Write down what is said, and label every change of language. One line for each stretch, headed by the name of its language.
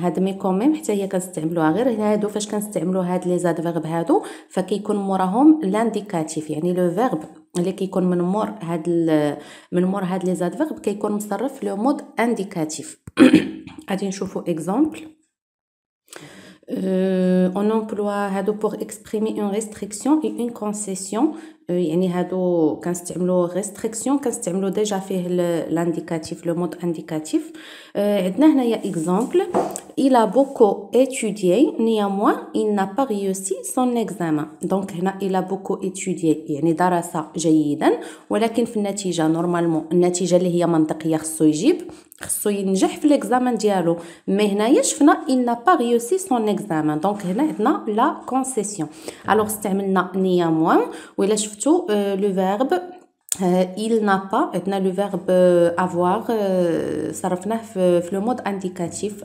Arabic: هاد مي كون ميم حتى هي كنستعملوها. غير هادو فاش كنستعملوا هاد لي زادفيرب هادو فكيكون موراهم لانديكاتيف، يعني لو فيرب اللي كيكون من مور هاد لي زادفيرب كيكون مصرف لو مود انديكاتيف. غادي نشوفوا اكزامبل.
French: on emploie
Arabic: هادو
French: pour exprimer une restriction et une concession.
Arabic: يعني هادو كنستعملوا restriction كنستعملوا ديجا فيه الانديكاتيف لو مود انديكاتيف. عندنا هنايا اكزامبل
French: il a beaucoup étudié néanmoins il n'a pas réussi son examen.
Arabic: دونك هنا
French: il a beaucoup étudié
Arabic: يعني درس جيدا، ولكن في النتيجه نورمالمون النتيجه اللي هي منطقيه خصو ينجح في ليكزامان ديالو. مي هنايا شفنا
French: il n'a pas réussi son examen،
Arabic: دونك هنا عندنا لا كونسيسيون. الوغ استعملنا néanmoins، وإلا شفتوا لو فيرب
French: il n'a pas،
Arabic: عندنا لو فيرب avoir صرفناه في لو مود انديكاتيف.